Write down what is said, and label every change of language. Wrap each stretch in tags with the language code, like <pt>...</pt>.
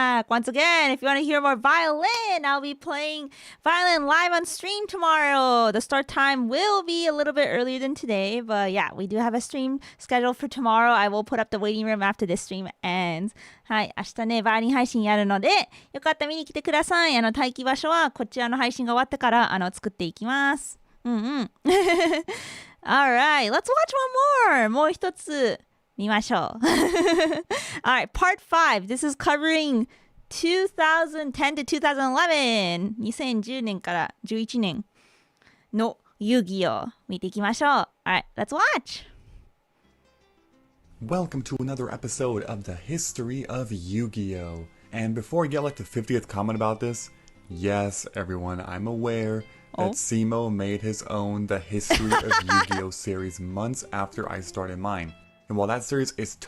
<en>Once again, if you want to hear more violin, I'll be playing violin live on stream tomorrow. The start time will be a little bit earlier than today, but yeah, we do have a stream scheduled for tomorrow. I will put up the waiting room after this stream ends.</en> <ja>はい、明日ね、バイオリン配信やるので、よかったら見に来てください。待機場所はこちらの配信が終わってから作っていきます。</ja> <en>Alright, let's watch one more.</en> <ja>もう一つ見ましょう。</ja> <en>Alright, part 5. This is covering 2010 to 2011.</en> <ja>2010年から11年の遊戯を見ていきましょう。</ja> <en>Alright, let's watch. Welcome to another episode of the History of Yu-Gi-Oh! And before I get like the 50th comment about this, yes, everyone, I'm aware that Simo made his own The History of Yu-Gi-Oh! Series months after I started mine. And while that series is</en>